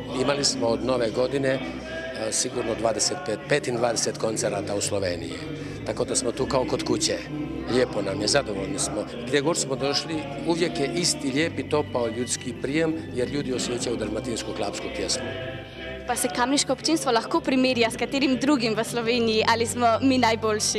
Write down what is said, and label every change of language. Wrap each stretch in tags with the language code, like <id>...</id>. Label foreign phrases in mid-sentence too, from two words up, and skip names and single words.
<hr>Imali smo od nove godine sigurno 25 koncerata u Sloveniji. Tako da smo tu kao kod kuće. Lijepo nam je, zadovoljni smo. Gdje god smo došli, uvijek je isti lijep i topao ljudski prijem, jer ljudi osjećaju dalmatinsku klapsku pjesmu.</hr> <sl>Pa se kamniško občinstvo lahko primerja s katerim drugim v Sloveniji, ali smo mi najboljši?</sl>